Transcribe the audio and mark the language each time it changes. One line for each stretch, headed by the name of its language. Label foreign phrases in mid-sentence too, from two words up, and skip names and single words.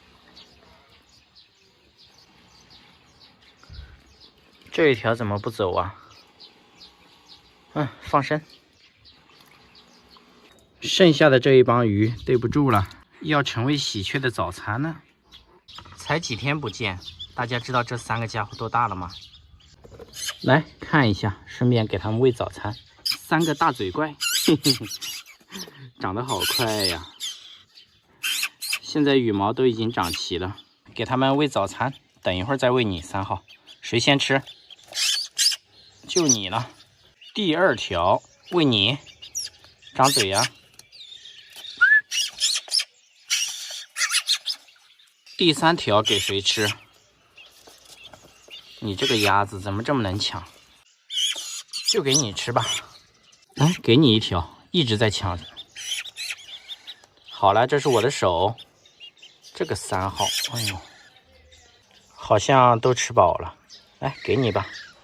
Chinese: 這一條怎麼不走啊？放生。剩下的這一幫魚對不住了，要成為喜鹊的早餐呢。才幾天不見，大家知道這3個家伙多大了嗎？來看一下，順便給他們餵早餐。3個大嘴怪，嘿嘿嘿，長得好快呀！現在羽毛都已經長齊了，給他們餵早餐。等一會兒再餵你3號，誰先吃？就你了。第2條餵你，張嘴呀！第3條給誰吃？你這個鴨子怎麼這麼能搶？就給你吃吧。來，給你1條，一直在搶着。好了，這是我的手。這個3號，哎呦， 好像都吃飽了，来，给你吧。